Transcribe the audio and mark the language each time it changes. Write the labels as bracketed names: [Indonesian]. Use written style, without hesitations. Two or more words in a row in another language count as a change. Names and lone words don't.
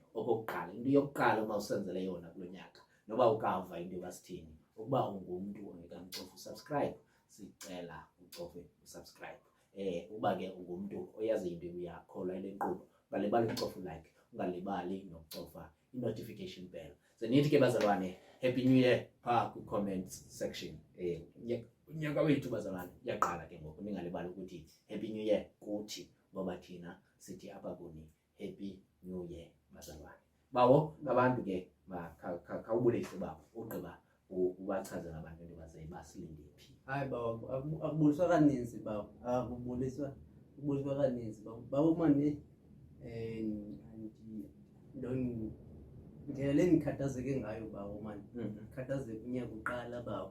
[Xhosa] Okokuqala into yokuqala uma usenzele yona kulo nyaka noba ukava into basithini. Ukuba ungumuntu ongekamcofa usubscribe sicela ucofe usubscribe. Uba ke ungumuntu oyazi into uyakholwa ile nkqubo ungalibali ukucofa like, ungalibali nokucofa i-notification bell. Nithi ke bazalwane [English] happy new year [Xhosa] phaa ku- [English] comments section. [Xhosa] Unyaka wethu bazalwane uyaqala ke ngoku ningalibali ukuthi [English] happy new year [Xhosa] kuthi ngoba thina sithi apha kuni [English] happy new year [Xhosa] bazalwane. Bawo abantu ke khawubulise babo ugqiba ubachazela abantu into baze basilinde phi. Hayi bawo akubuliswa kaninzi bawo akubuliswa kaninzi bawo manje ndlela lenikhathazeke ngayo bawo manje khathazeke unyaka uqala bawo.